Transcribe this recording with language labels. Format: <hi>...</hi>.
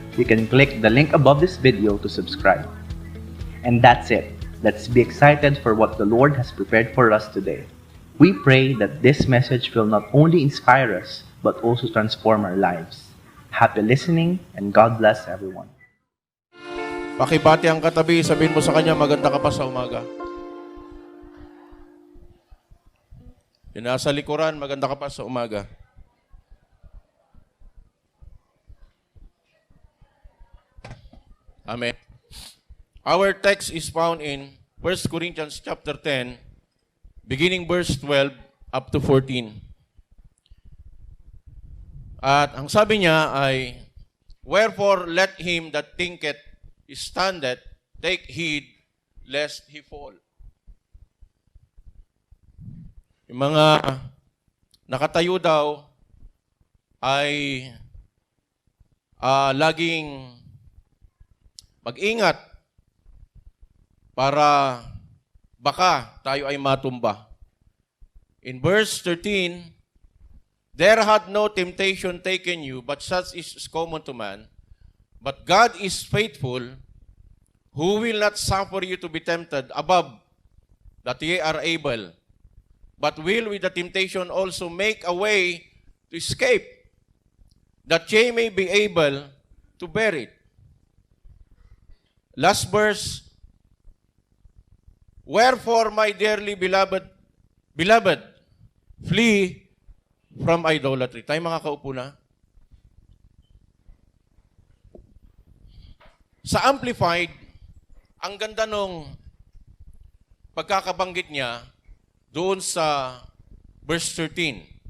<en>You can click the link above this video to subscribe. And that's it. Let's be excited for what the Lord has prepared for us today. We pray that this message will not only inspire us, but also transform our lives. Happy listening, and God bless everyone.</en> <tl>Pakibati ang katabi, sabihin mo sa kanya, maganda ka pa sa umaga. Yung nasa likuran, maganda ka pa sa umaga.</tl> <en>Amen. Our text is found in 1 Corinthians chapter 10, beginning verse 12 up to 14.</en> <tl>At ang sabi niya ay,</tl> <en>wherefore let him that thinketh standeth take heed lest he fall.</en> <tl>Yung mga nakatayo daw ay laging mag-ingat para baka tayo ay matumba.</tl> <en>In verse 13, there had no temptation taken you, but such is common to man. But God is faithful, who will not suffer you to be tempted above that ye are able, but will with the temptation also make a way to escape, that ye may be able to bear it. Last verse, wherefore, my dearly beloved, flee from idolatry.</en> <tl>Tayo makakaupo na. Sa Amplified, ang ganda nung pagkakabanggit niya doon sa verse 13.</tl>